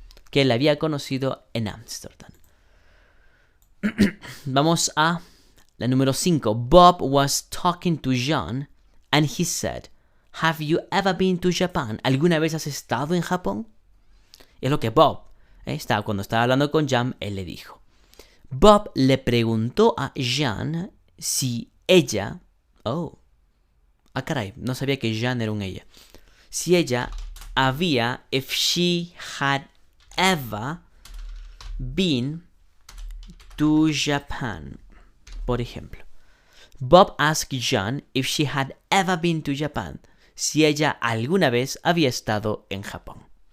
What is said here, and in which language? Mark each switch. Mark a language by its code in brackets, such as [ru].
[es] Que él había conocido en Amsterdam. Vamos a la número 5. [en] Bob was talking to John and he said, have you ever been to Japan? [es] ¿Alguna vez has estado en Japón? Es lo que Bob, cuando estaba hablando con John, él le dijo. Bob le preguntó a John si ella... caray, no sabía que Jan era un ella. Si ella había, [en] if she had ever been to Japan, [es] por ejemplo. [en] Bob asked Jan if she had ever been to Japan. [es] Si ella alguna vez había estado en Japón.